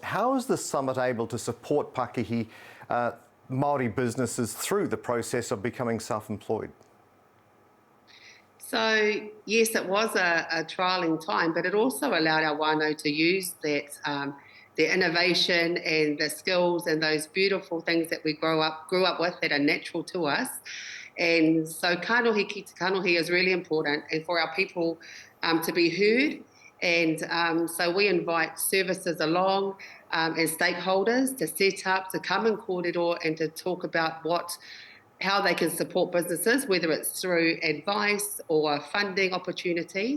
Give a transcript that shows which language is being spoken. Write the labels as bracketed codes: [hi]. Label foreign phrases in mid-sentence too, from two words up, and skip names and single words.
[en] How is the summit able to support [mi] Pakihi Māori [en] businesses through the process of becoming self-employed? So yes, it was a trialling time, but it also allowed our whānau to use that their innovation and the skills and those beautiful things that we grew up with that are natural to us. And so [mi] kanohi ki te kanohi [en] is really important, and for our people to be heard. And so we invite services along and stakeholders to set up, to come and kōrero and to talk about how they can support businesses, whether it's through advice or funding opportunities.